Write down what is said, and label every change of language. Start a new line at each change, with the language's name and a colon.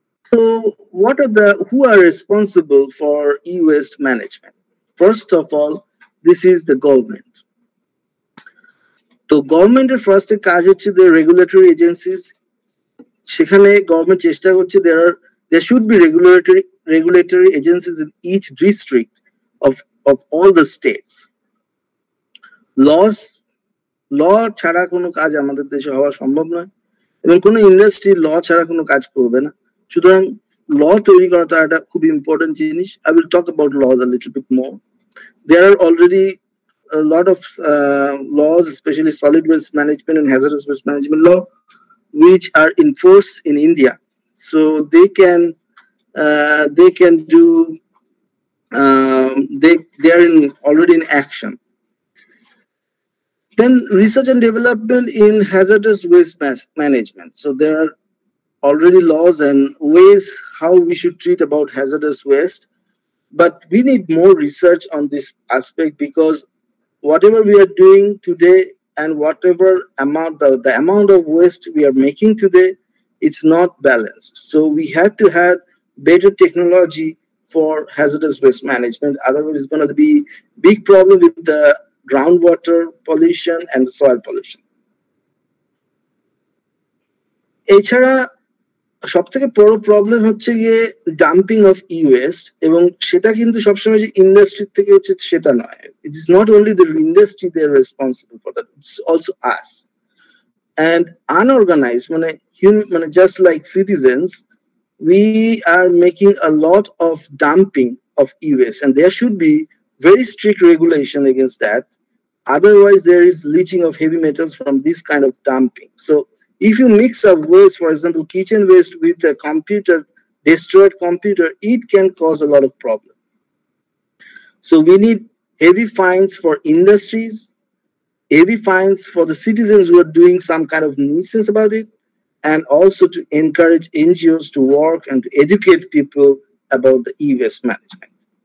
English: So who are responsible for e-waste management? First of all, this is the government.
Bangla: তো গভর্নমেন্টের ফার্স্টে কাজ হচ্ছে
English: the regulatory agencies.
Bangla: সেখানে গভর্নমেন্ট চেষ্টা করছে
English: there should be regulatory agencies in each district of all the states.
Bangla: ল ছাড়া কোনো কাজ আমাদের দেশে হওয়া সম্ভব নয়, এবং কোনো ইন্ডাস্ট্রি ল ছাড়া কোনো কাজ করবে না। সুতরাং ল তৈরি করাটা একটা খুব ইম্পর্টেন্ট জিনিস।
English: I will talk about laws a little bit more. There are already a lot of laws, especially solid waste management and hazardous waste management law, which are enforced in India. So they can they can do. They are already in action. Then research and development in hazardous waste management. So there are already laws and ways how we should treat about hazardous waste, but we need more research on this aspect, because whatever we are doing today and whatever amount the amount of waste we are making today, it's not balanced. So we have to have better technology for hazardous waste management. Otherwise, it's going to be big problem with the groundwater pollution and soil pollution.
Bangla: এছাড়া সবথেকে বড় problem হচ্ছে গিয়ে dumping of E West, এবং সেটা কিন্তু সবসময় যে ইন্ডাস্ট্রি থেকে হচ্ছে সেটা নয়।
English: It is not only the industry they are responsible for that, it's also us and unorganised, মানে just like citizens, we are making a lot of dumping of e-waste, and there should be very strict regulation against that. Otherwise, there is leaching of heavy metals from this kind of dumping. So if you mix up waste, for example, kitchen waste with a computer, destroyed computer, it can cause a lot of problem. So we need heavy fines for industries, heavy fines for the citizens who are doing some kind of nuisance about it, and also to encourage NGOs to work and to educate people about the e-waste management.